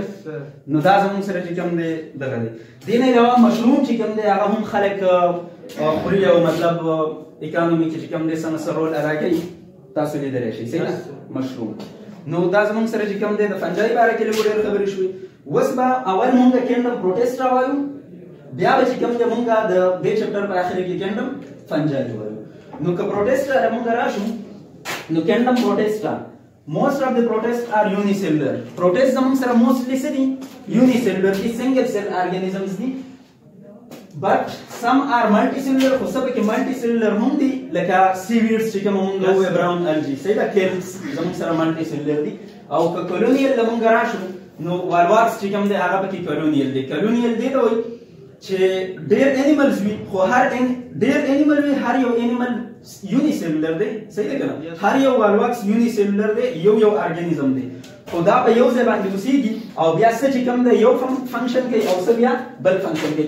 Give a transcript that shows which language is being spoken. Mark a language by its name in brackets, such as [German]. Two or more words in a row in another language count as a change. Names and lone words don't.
[Pashto] نو دا زموږ سره چې کوم دی دغه دی. دې نه علاوه مشروم چې کوم دی هغه هم خلک خوري او مطلب اکانومي کې چې کوم دی څه نه څه رول ادا کوي تاسو لیدلی شئ صحیح ده مشروم. نو دا زموږ سره چې کوم دی د فنجای باره کې لږ ډېرې خبرې شوې. اوس به اول مونږ [English] kingdom protista [Pashto] وایو، بیا به چې کوم دی مونږ د دې چپټر په اخر کې [English] kingdom fungi [Pashto] وایو. نو که پروټیسټا مونږ راشو نو [English] kingdom protista most of the protists are unicellular. [Pashto] Protists زموږ سره mostly څه دي unicellular دي [English] single cell organisms [Pashto] دي [English] but some are multicellular [Pashto] خو څه پکې multicellular هم دي لکه seaweeds چې کوم مونږ وایو [English] brown algae [Pashto] صحیح ده kelps زموږ سره multicellular دي. او که colonial مونږ راشو نو والواکس چې کوم دی هغه پکې colonial دي. colonial دې ته وایي چې ډېر animals وي خو ډېر animal وي هر یو animal یونیسیلولر دی صحیح ده که نه؟ هر یو والواکس یونیسیلولر دی، یو ارګانیزم دی خو دا په یو ځای باندې اوسېږي او بیا څه چې کوم دی یو فنکشن کوي او څه بیا بل فنکشن کوي.